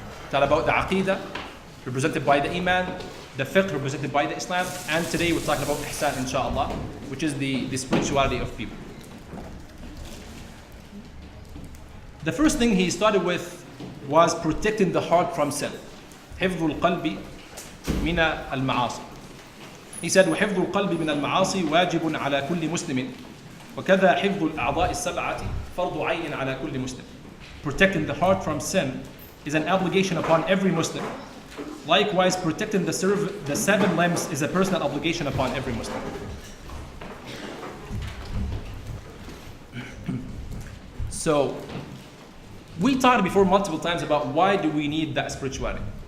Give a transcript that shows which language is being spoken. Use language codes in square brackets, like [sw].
[en] Talk about the aqidah, represented by the Iman, the fiqh, represented by the Islam, and today we're talking about ihsan, inshallah, which is the spirituality of people. The first thing he started with was protecting the heart from sin. [ar] حفظ القلب من المعاصي. [en] He said, [ar] وحفظ القلب من المعاصي واجب على كل مسلم وكذا حفظ الأعضاء السبعة فرض عين على كل مسلم. [en] Protecting the heart from sin is an obligation upon every Muslim. Likewise, protecting the 7 limbs is a personal obligation upon every Muslim. So, we talked before multiple times about why do we need that spirituality?